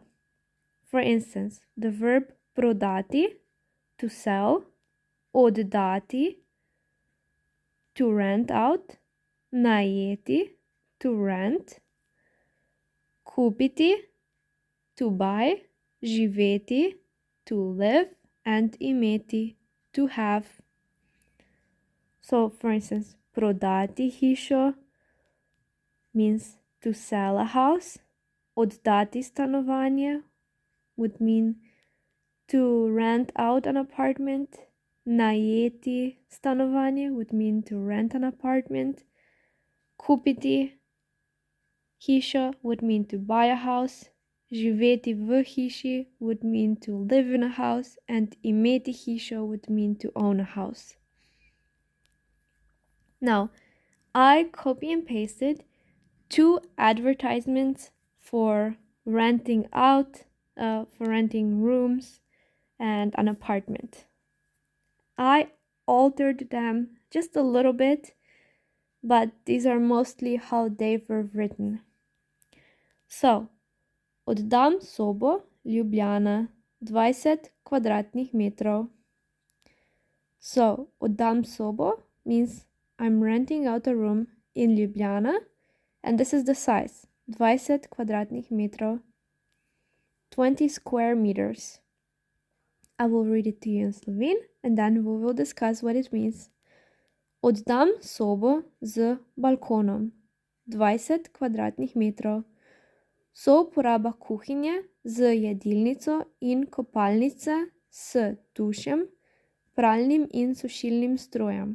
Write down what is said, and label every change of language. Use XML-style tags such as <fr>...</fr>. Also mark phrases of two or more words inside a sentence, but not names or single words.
<en>For instance, the verb prodati, to sell, oddati, to rent out, najeti, to rent, kupiti, to buy, živeti, to live, and imeti, to have. So, for instance,</en> <sl>prodati hišo</sl> <en>means to sell a house.</en> <sl>Oddati stanovanje</sl> <en>would mean to rent out an apartment.</en> <sl>Najeti stanovanje</sl> <en>would mean to rent an apartment.</en> <sl>Kupiti hišo</sl> <en>would mean to buy a house.</en> <sl>Živeti v hiši</sl> <en>would mean to live in a house. And</en> <sl>imeti hišo</sl> <en>would mean to own a house. Now, I copy and pasted 2 advertisements for renting out, for renting rooms and an apartment. I altered them just a little bit, but these are mostly how they were written. So,</en> <sl>oddam sobo, Ljubljana, 20 kvadratnih metrov.</sl> <en>So,</en> <sl>oddam sobo</sl> <en>means I'm renting out a room in Ljubljana, and this is the size, 20</en> <sl>kvadratnih metrov,</sl> <en>20 square meters. I will read it to you in Slovene, and then we will discuss what it means.</en> <sl>Oddam sobo z balkonom, 20 kvadratnih metrov. Souporaba kuhinje z jedilnico in kopalnice s tušem, pralnim in sušilnim strojem.</sl>